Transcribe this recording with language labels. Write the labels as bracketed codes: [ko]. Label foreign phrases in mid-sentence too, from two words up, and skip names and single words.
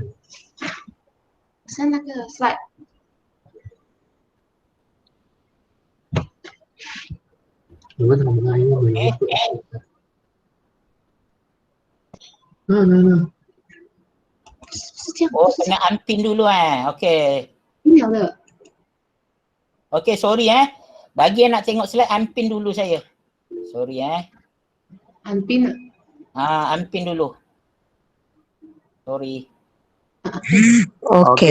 [zh] 是那个 slide。你为什么不按英文？是这样。 [ms] Oh, kena unpin dulu Okey. [zh] pin了了。 [ms] Okey, sorry Bagi yang nak tengok slide, unpin dulu saya. [en] Sorry [zh] unpin 了。 [ms] unpin dulu. Sorry. Okey.